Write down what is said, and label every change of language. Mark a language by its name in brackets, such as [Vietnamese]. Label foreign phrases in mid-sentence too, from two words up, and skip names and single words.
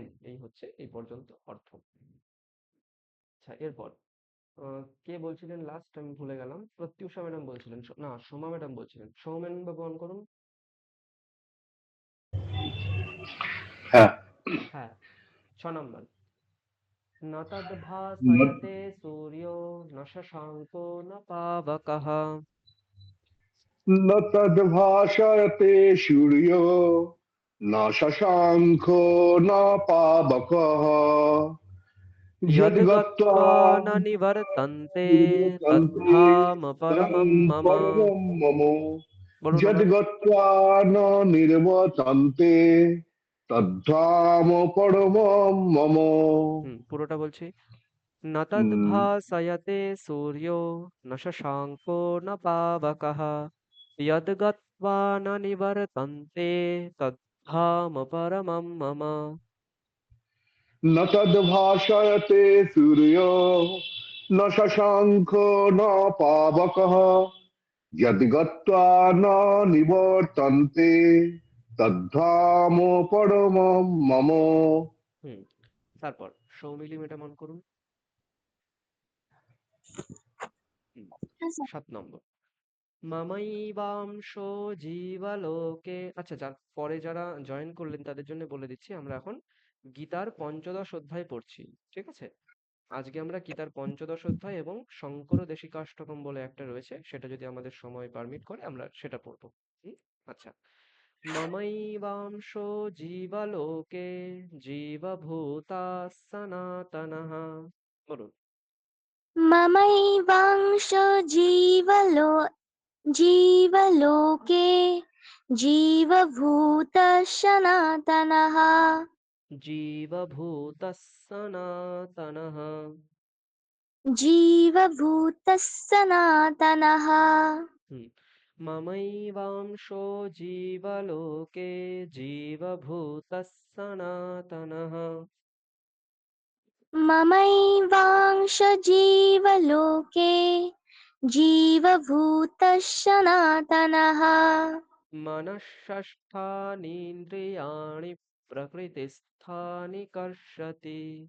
[Bangla] এই হচ্ছে এই পর্যন্ত অর্থ। আচ্ছা, এরপর কে বলছিলেন লাস্ট, আমি ভুলে গেলাম। প্রত্যুষা ম্যাডাম বলছিলেন, না সোমা ম্যাডাম বলছিলেন। সোমা ম্যাডাম বাবু অন করুন। হ্যাঁ, হ্যাঁ, 6 নম্বর। [Sanskrit] ন তদ্ভাসয়তে সূর্যো ন শশাঙ্কো ন পাবকঃ। न तद्भाषयते सूर्यो न शशाङ्को न पावकः यद्गत्वा यद्गत्वा न निवर्तन्ते निवर्तन्ते तद्धाम तं परमं मम। परमं मम [Bangla] বলুন আবার। [Sanskrit] यद्गत्वा न निवर्तन्ते तद्धाम परमं मम [Bangla] পুরোটা বলছি। ন উম, [Sanskrit] তদ্ভাসয়তে সূর্যো ন শশাঙ্কো ন পাবকঃ यद्गत्वा न निवर्तन्ते तद्धाम परमं मम। न तद्भाषयते सूर्यो न शशाङ्को न पावकः यद्गत्वा न निवर्तन्ते तद्धाम परमं मम [Bangla] হুম তারপর সৌমিলি ম্যাডাম অন করুন। 7 নম্বর। [Sanskrit] মামাইবাংশো জীবলোকে। [Bangla] আচ্ছা, যার পরে যারা জয়েন করলেন তাদের জন্য বলে দিচ্ছি, আমরা এখন গীতার পঞ্চদশ অধ্যায় পড়ছি। ঠিক আছে, আজকে আমরা গীতার পঞ্চদশ অধ্যায় এবং শঙ্কর দেশিকাষ্টকম বলে একটা রয়েছে, সেটা যদি আমাদের সময় পারমিট করে আমরা সেটা পড়বো। [Sanskrit] আচ্ছা। মামাইবাংশো জীবলোকে জীবভূতা সনাতনঃ। [Bangla] বলুন। [Sanskrit] ममैवांशो जीवलोके जीवभूतः सनातनः जीवभूतः सनातनः। जीवभूतः सनातनः হুম। মামাইবাংশো জীবলোকে জীবভূতः সনাতনः। ममैवांशो जीवलोके जीवभूतः सनातनः मनःषष्ठानीन्द्रियाणि प्रकृतिस्थानि कर्षति।